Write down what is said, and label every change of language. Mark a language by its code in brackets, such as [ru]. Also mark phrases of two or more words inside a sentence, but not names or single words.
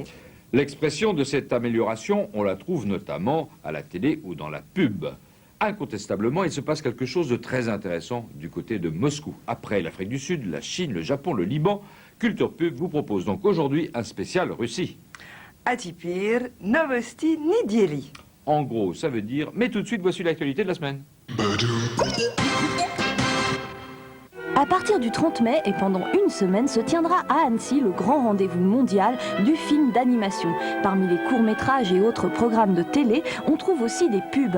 [fr] L'expression de cette amélioration, on la trouve notamment à la télé ou dans la pub. Incontestablement, il se passe quelque chose de très intéressant du côté de Moscou. Après l'Afrique du Sud, la Chine, le Japon, le Liban, Culture Pub vous propose donc aujourd'hui un spécial Russie. [ru] A теперь новости недели. [fr] En gros, ça veut dire, mais tout de suite, voici l'actualité de la semaine. À partir du 30 mai et pendant une semaine se tiendra à Annecy le grand rendez-vous mondial du film d'animation. Parmi les courts-métrages et autres programmes de télé, on trouve aussi des pubs.